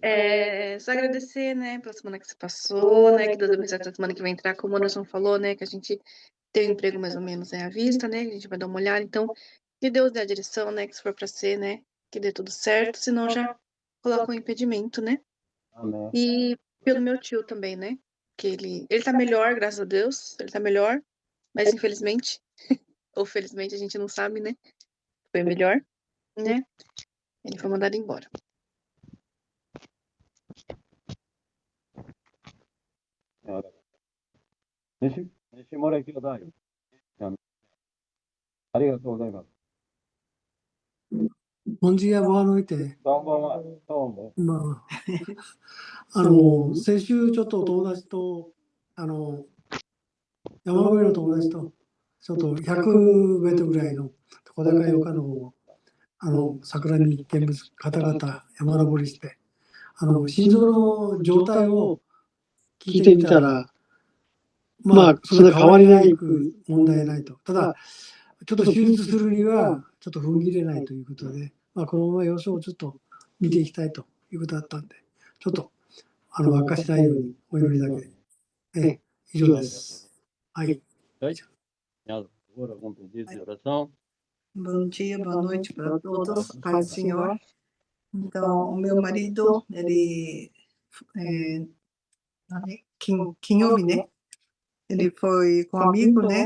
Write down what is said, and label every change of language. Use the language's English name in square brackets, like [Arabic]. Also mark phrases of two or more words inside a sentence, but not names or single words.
[Portuguese] Só agradecer, né, pela semana que se passou, né, que Deus abençoe a semana que vai entrar, como o Anderson falou, né, que a gente tem um emprego mais ou menos à vista, né, que a gente vai dar uma olhada, então, que Deus dê a direção, né, que se for para ser, né, que dê tudo certo, senão já coloca um impedimento, né. Amém. E pelo meu tio também, né, que ele tá melhor, graças a Deus, ele tá melhor, mas infelizmente, ou felizmente, a gente não sabe, né, foi melhor, né, ele foi mandado embora. [Japanese] 西村兄弟。ありがとうございます。 [Portuguese] Bom dia, boa noite. [Japanese] どうも、どうも。ま先週ちょっと友達と、山越えの友達と、ちょっと100メートルぐらいの小高い丘の方を、桜に見物方々山登りして、心臓の状態を聞いてみたら、まあ、そんな変わりないく問題ないと。ただ、ちょっと手術するには、ちょっと踏ん切れないということで、まあ、このまま様子をちょっと見ていきたいということだったんで、ちょっと、悪化しないようにお祈りだけで。以上です。はい。 [Portuguese] Agora vamos pedir de oração. Bom dia, boa noite para todos, paz do Senhor. Então, o meu marido, ele Kinyomi, né? Ele foi com um amigo, né?